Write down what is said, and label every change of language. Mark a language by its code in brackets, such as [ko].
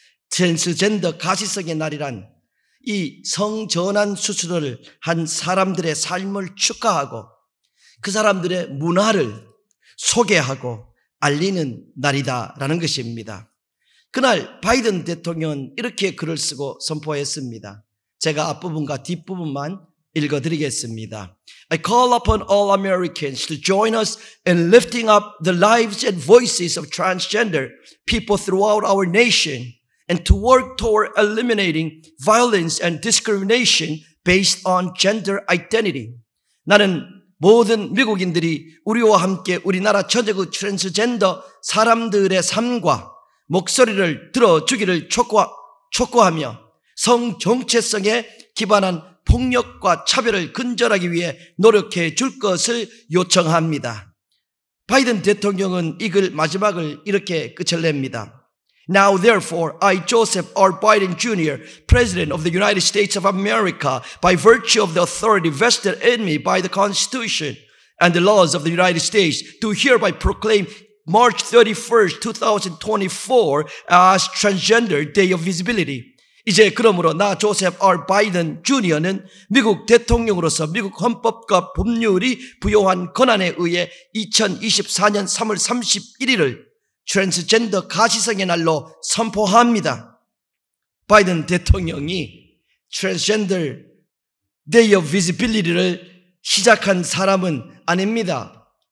[ko] 트랜스젠더 가시성의 날이란 이 성전환 수술을 한 사람들의 삶을 축하하고 그 사람들의 문화를 소개하고 알리는 날이다라는 것입니다. 그날 바이든 대통령은 이렇게 글을 쓰고 선포했습니다. 제가 앞부분과 뒷부분만 읽어드리겠습니다. [en] I call upon all Americans to join us in lifting up the lives and voices of transgender people throughout our nation and to work toward eliminating violence and discrimination based on gender identity. [ko] 나는 모든 미국인들이 우리와 함께 우리나라 전역의 트랜스젠더 사람들의 삶과 목소리를 들어주기를 촉구하며 성 정체성에 기반한 폭력과 차별을 근절하기 위해 노력해 줄 것을 요청합니다. 바이든 대통령은 이 글 마지막을 이렇게 끝을 냅니다. [en] Now therefore, I, Joseph R. Biden Jr., President of the United States of America, by virtue of the authority vested in me by the Constitution and the laws of the United States, do hereby proclaim March 31st, 2024 as Transgender Day of Visibility. [ko] 이제 그러므로 나 조셉 R. 바이든 주니어는 미국 대통령으로서 미국 헌법과 법률이 부여한 권한에 의해 2024년 3월 31일을 트랜스젠더 가시성의 날로 선포합니다. 바이든 대통령이 트랜스젠더 데이 오브 비지빌리티를 시작한 사람은 아닙니다.